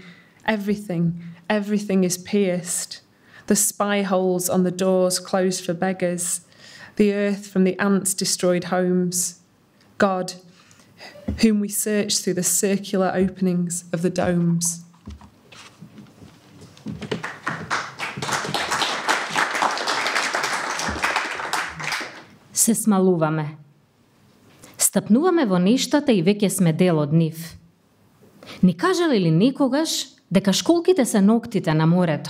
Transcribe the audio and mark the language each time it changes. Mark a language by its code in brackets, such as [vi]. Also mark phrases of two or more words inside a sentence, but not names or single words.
[en] Everything is pierced. The spy holes on the doors closed for beggars, the earth from the ants' destroyed homes, God, whom we search through the circular openings of the domes. [mk] Се смалуваме. Стапнуваме во нештата и веќе сме дел од нив. Ни кажале ли никогаш дека школките се ноктите на морето?